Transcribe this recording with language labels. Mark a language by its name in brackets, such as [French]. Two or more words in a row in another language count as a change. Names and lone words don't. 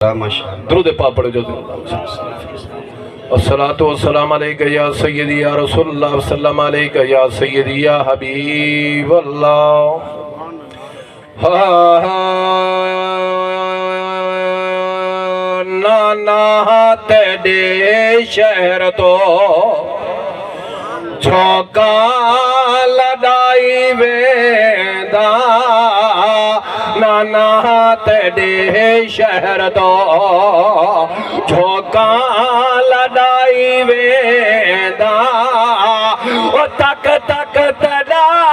[Urdu] درود پاک پڑھو جو [Arabic] الصلاة والسلام عليك يا سيدي يا رسول الله والسلام عليك يا سيدي يا حبيب الله. [Punjabi] نانا تیرے شہر تو جھونکا لڑائی ویندا، نانا تیرے شہر تو جھونکا لڑائی ویندا، او تک تک تڑا